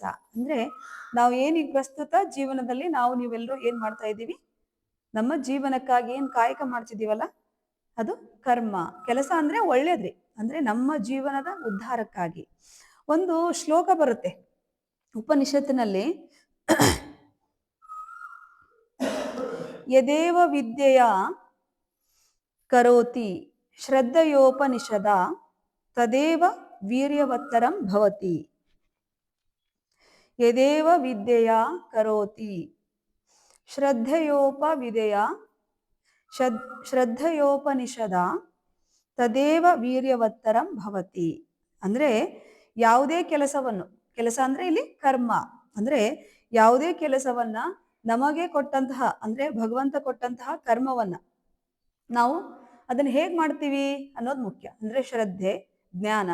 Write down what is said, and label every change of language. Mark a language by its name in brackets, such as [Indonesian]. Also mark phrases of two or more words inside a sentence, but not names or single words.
[Kannada] ಅಂದ್ರೆ ನಾವು ಏನೀಗ ಪ್ರಸ್ತುತ ಜೀವನದಲ್ಲಿ ನೀವೆಲ್ಲರೂ ಏನ್ ಮಾಡ್ತಾ ಇದ್ದೀವಿ, ನಮ್ಮ ಜೀವನಕ್ಕಾಗಿ ಏನ್ ಕಾಯಕ ಮಾಡ್ತಿದೀವಲ್ಲ, ಅದು ಕರ್ಮ. ಕೆಲಸ ಅಂದ್ರೆ ಒಳ್ಳೇದ್ರಿ, ಅಂದ್ರೆ ನಮ್ಮ ಜೀವನದ ಉದ್ಧಾರಕ್ಕಾಗಿ. ಒಂದು ಶ್ಲೋಕ ಬರುತ್ತೆ ಉಪನಿಷತ್ತಿನಲ್ಲಿ, [Sanskrit] ಯದೇವ ವಿದ್ಯೆಯ ಕರೋತಿ ಶ್ರದ್ಧೆಯೋಪನಿಷದ ತದೇವ ವೀರ್ಯವತ್ತರಂ ಭವತಿ. ಯದೇವ ವಿದ್ಯೆಯ ಕರೋತಿ ಶ್ರದ್ಧೆಯೋಪನಿಷದ ತದೇವ ವೀರ್ಯವತ್ತರಂ ಭವತಿ. [Kannada] ಅಂದ್ರೆ ಯಾವುದೇ ಕೆಲಸವನ್ನು, ಕೆಲಸ ಅಂದ್ರೆ ಇಲ್ಲಿ ಕರ್ಮ, ಅಂದ್ರೆ ಯಾವುದೇ ಕೆಲಸವನ್ನ ನಮಗೆ ಕೊಟ್ಟಂತಹ, ಅಂದ್ರೆ ಭಗವಂತ ಕೊಟ್ಟಂತಹ ಕರ್ಮವನ್ನ ನಾವು ಅದನ್ನ ಹೇಗ್ ಮಾಡ್ತೀವಿ ಅನ್ನೋದು ಮುಖ್ಯ. ಅಂದ್ರೆ ಶ್ರದ್ಧೆ, ಜ್ಞಾನ.